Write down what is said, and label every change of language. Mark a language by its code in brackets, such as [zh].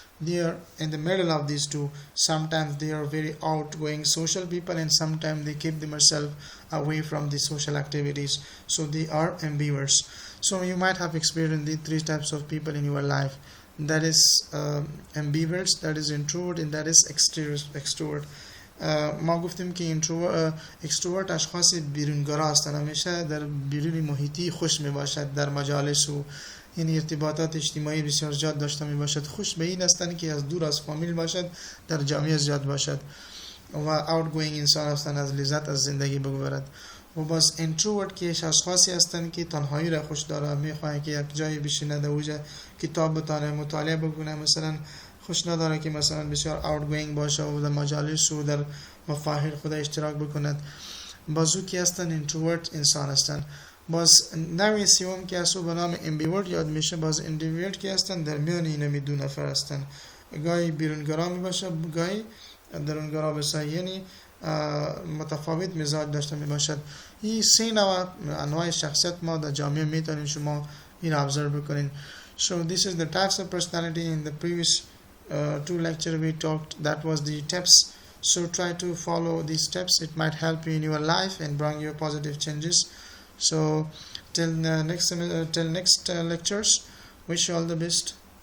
[en] they are in the middle of these two. Sometimes they are very outgoing social people, and sometimes they keep themselves away from the social activities, so they are ambiverts. So you might have experienced the three types of people in your life. That is ambiverts, that is introvert, and that is extrovert. [fa] ما گفتیم که اکستروورت اشخاص بیرونگرا هستند، همیشه در بیرون محیطی خوش می باشد، در مجالس و یعنی ارتباطات اجتماعی بسیار زیاد داشته می باشد. خوش به این هستند که از دور از فامیل باشد، در جامعه زیاد باشد و outgoing انسان هستند، از لذت از زندگی بگذرد. و باز انتروورت که اشخاصی هستند که تنهایی را خوش داره، میخواهند که یک جایی بشینه، در اونجا کتاب بتونه، مطالعه بکنه. مثلا خوش نداره که مثلا بسیار outgoing باشه و در مجالس و در مفاهیم خود اشتراک بکند. بازو که هستن انتروورت انسان هستن. باز نوع سوم که هستو به نام امبیورت یاد میشه. باز امبیورت که هستن در میان این دو نفر هستن، گاهی بیرونگرا می باشه، گاهی درونگرا بشه، یعنی متفاوت مزاج داشته می باشد. این سه نوع انواع شخصیت ما در جامعه میتونیم شما این ابزرو بکنین. [en] So this is the types of personality. In the previous two lecture we talked, that was the tips. So try to follow these steps. It might help you in your life and bring you positive changes. So till next lectures, wish you all the best.